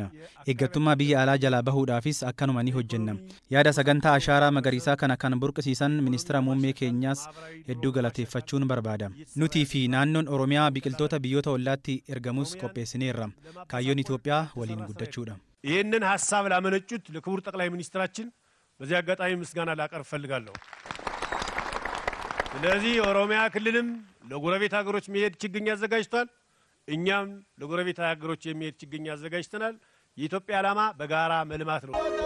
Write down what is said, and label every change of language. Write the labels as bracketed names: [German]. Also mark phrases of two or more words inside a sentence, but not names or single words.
[Oromo] Eeggattummaa biyya alaa jalaa bahuudhaafis akkanuma ni hojjenna. Yaada sagantaa ashaaraa magariisaa kana kan burqisiisan ministeera muummee keenyaas hedduu galateeffachuun barbaada. Nutii fi naannoon Oromiyaa biqiltoota biyyoota ollaatti ergamus qopheessineerra. Kaayyoon Itoophiyaa waliin guddachuudha. [Amharic] ይህንን ሐሳብ ላመነጩት ለክቡር ጠቅላይ ሚኒስትራችን በዚህ አጋጣሚ ምስጋና ላቀርብ ፈልጋለሁ። ስለዚህ ኦሮሚያ ክልልም ለጎረቤት ሀገሮች የሚሄድ ችግኝ አዘጋጅቷል። እኛም ለጎረቤት ሀገሮች የሚሄድ ችግኝ አዘጋጅተናል። የኢትዮጵያ ዓላማ በጋራ መልማት ነው።